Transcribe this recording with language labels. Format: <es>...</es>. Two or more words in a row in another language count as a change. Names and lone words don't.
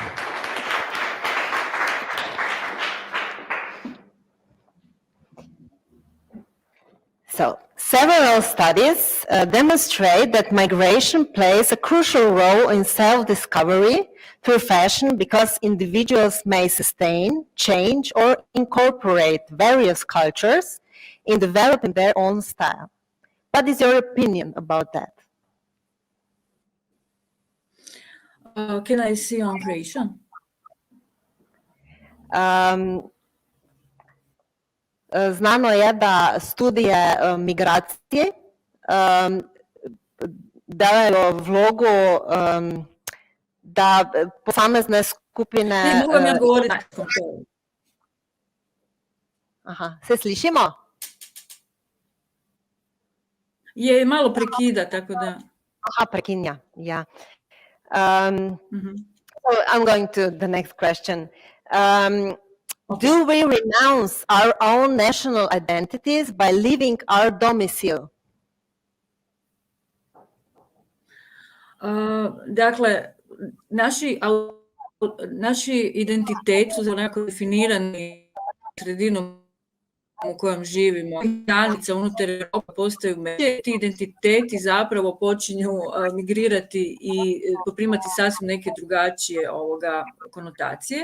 <en>So, several studies demonstrate that migration plays a crucial role in self-discovery through fashion because individuals may sustain, change, or incorporate various cultures in developing their own style. What is your opinion about that? Can I see on Croatian?</en> <sl>Znano je da studije migracije daju vlogu da posamezne skupine...</sl> <hr>Ne, mogu vam ja govoriti.</hr> <sl>Aha, se slišimo?</sl> <hr>Je, malo prekida, tako da...</hr> <sl>Aha, prekinja, ja.</sl> <en>So I'm going to the next question. Do we renounce our own national identities by leaving our domicile?</en> <hr>Dakle, naši identiteti su onako definirani sredinom u kojem živimo. Granica unutar Europe postaju međe. Ti identiteti zapravo počinju migrirati i poprimati sasvim neke drugačije konotacije.</hr>